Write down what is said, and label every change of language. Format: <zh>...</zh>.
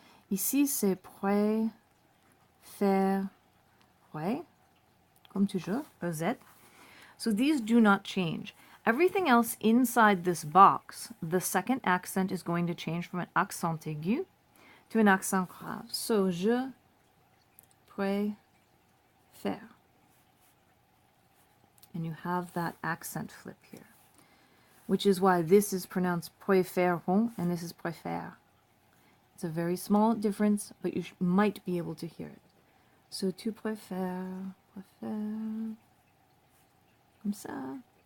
<fr>Ici, c'est préférerait, comme toujours, EZ.</fr> <en>So these do not change. Everything else inside this box, the second accent is going to change from an accent aigu to an accent grave.</en> <fr>So, je préfère.</fr> <en>And you have that accent flip here, which is why this is pronounced préférons and this is préfère. It's a very small difference, but you might be able to hear it.</en> <fr>So, tu préfères, préfère, comme ça.</fr>